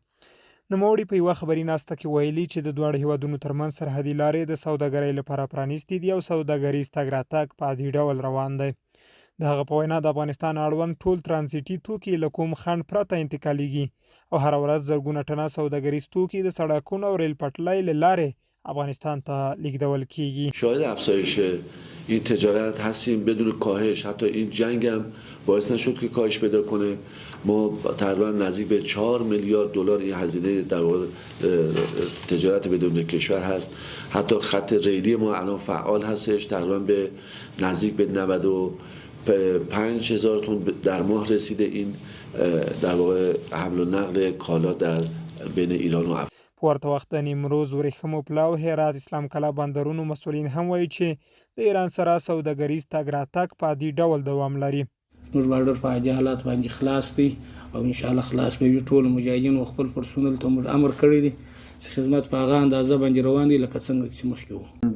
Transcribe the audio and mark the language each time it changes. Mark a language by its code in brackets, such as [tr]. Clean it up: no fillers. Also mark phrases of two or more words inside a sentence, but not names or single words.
[ps] نوموړي په یوه خبري ناسته کې ویلي چې د دواړو هیوادونو ترمنځ سرحدي لارې د سوداګرۍ لپاره پرانیستې دي او سوداګریز تګ راتګ په عادي ډول روان دی. د هغه په وینا د افغانستان اړوند ټول ترانزیټي توکي له کوم خنډ پرته انتقالیږي او هره ورځ زرګونه ټنه سوداګریز توکي د سړکونو او ریل پټلۍ له لارې افغانستان ته لیږدول کیږي. [fa] شاهد افزایش این تجارت هستیم بدون کاهش. حتی این جنگ هم باعث نشد که کاهش پیدا کنه. ما تقریبا نزدیک به 4 میلیارد دلار این هزینه در واقع تجارت بدون کشور هست. حتی خط ریلی ما الان فعال هستش، تقریبا به نزدیک به 95,000 تن در ماه رسیده این در واقع حمل و نقل کالا در بین ایران و افغانستان. [ps] په ورته وخت د نیمروز، ورېښمو پلاو، هرات، اسلام کلا بندرونو مسؤلین هم وایي چې د ایران سره سوداګریز تګ راتګ په عادي ډول دوام لري. زموږ بارډر په عادي حالات باندې خلاص دی او انشاءالله خلاص به وي. ټول مجاهدین خپل پرسونل ته موږ امر کړی دی چې خدمت په هغه اندازه باندې روان دي لکه څنګه چې مخکې وو.